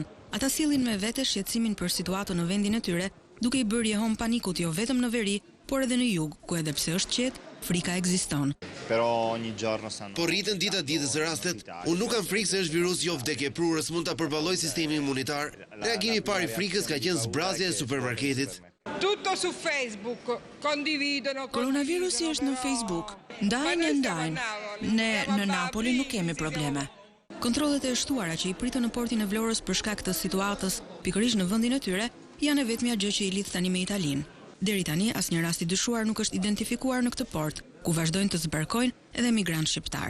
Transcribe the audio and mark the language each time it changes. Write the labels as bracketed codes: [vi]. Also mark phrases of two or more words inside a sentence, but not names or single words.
[sq] Ata sillin me vete shqetësimin për situatën në vendin e tyre, duke i bërë jehon panikut jo vetëm në veri, por edhe në jug, ku edhe pse është qetë, frika ekziston. Po rritën dita ditës rastet, unë nuk kam frikë se është virus jo vdekje prurës, mund ta përballoj sistemi imunitar. Reagimi i parë i frikës ka qenë zbrazja e supermarketit. [it] Tutto su Facebook, condividono. [sq] Koronavirusi është në Facebook. Ndajnë. Ne në Napoli nuk kemi probleme. Kontrollet e shtuara që i pritën në portin e Vlorës për shkak të situatës, pikërisht në vendin e tyre, janë e vetmja gjë që i lidh tani me Italinë. Deri tani asnjë rast i dyshuar nuk është identifikuar në këtë port, ku vazhdojnë të zbarkojnë edhe migrantë shqiptar.